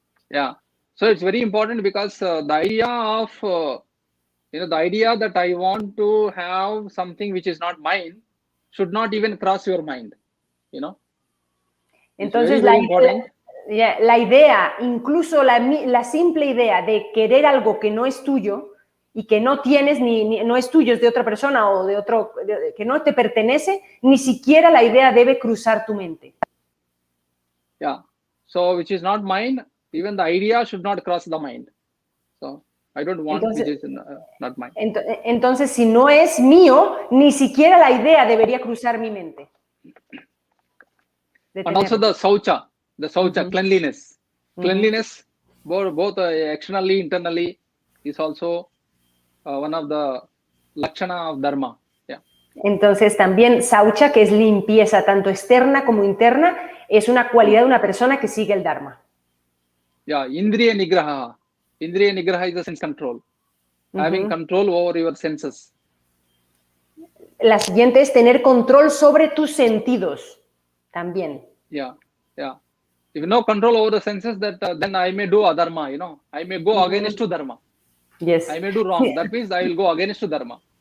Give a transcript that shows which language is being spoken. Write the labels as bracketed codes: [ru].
[en] Yeah, so it's very important because the idea of the idea that I want to have something which is not mine should not even cross your mind. [es] Entonces [en] very important. [es] La idea, incluso la simple idea de querer algo que no es tuyo y que no tienes, no es tuyo, es de otra persona o de otro, que no te pertenece, ni siquiera la idea debe cruzar tu mente. [en] Yeah, so which is not mine, even the idea should not cross the mind. So I don't want which is not mine. [es] Entonces, si no es mío, ni siquiera la idea debería cruzar mi mente. [en] And also the saucha, cleanliness. Cleanliness, both externally, internally, is also one of the lakshana of dharma. Yeah. [es] Entonces también saucha, que es limpieza tanto externa como interna, es una cualidad de una persona que sigue el dharma. [en] Yeah, indriya nigraha. Indriya nigraha is the sense control. Having control over your senses. [es] La siguiente es tener control sobre tus sentidos. También. [en] Yeah. If no control over the senses, that then I may do adharma, I may go against to dharma. Yes. I may do wrong. That means I will go against to dharma.